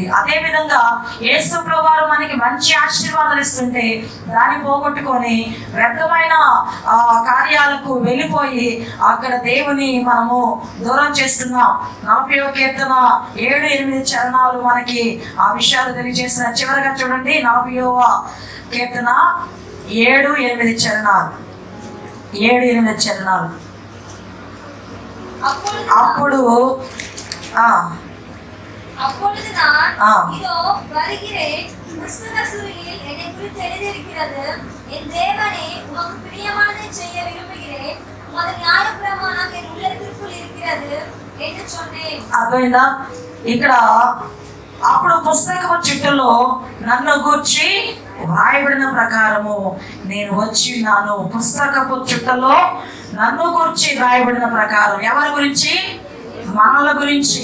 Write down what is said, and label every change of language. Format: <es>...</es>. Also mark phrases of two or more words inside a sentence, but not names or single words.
<te>అదే విధంగా యేసు ప్రభువారు మనకి మంచి ఆశీర్వాదాలు ఇస్తుంటే దాన్ని పోగొట్టుకొని వ్యర్థమైన కార్యాలకు వెళ్ళిపోయి అక్కడ దేవుని మనము దూరం చేస్తున్నాం. 40వ కీర్తన 7-8 చరణాలు మనకి ఆ విషయాలు తెలియజేసిన. చివరిగా చూడండి, 40వ కీర్తన 7-8 చరణాలు. 7-8 చరణాలు.</te> <ta>அப்பொழுது நான் இதோ வருகிறேன், புஸ்தக சூரியில் என்னை குறித்து எழுதியிருக்கிறது, என் தேவனே உமக்கு பிரியமானதை செய்ய விரும்புகிறேன், உமது நியாயப்பிரமாணம் என் உள்ளத்திற்குள் இருக்கிறது என்று சொன்னேன்.</ta> <te>అర్థమైందా? ఇక్కడ అప్పుడు పుస్తకపు చుట్టలో నన్ను గూర్చి వ్రాయబడిన ప్రకారము నేను వచ్చి ఉన్నాను. పుస్తకపు చుట్టలో నన్ను గురించి రాయబడిన ప్రకారం, ఎవరి గురించి? మనల గురించి.</te>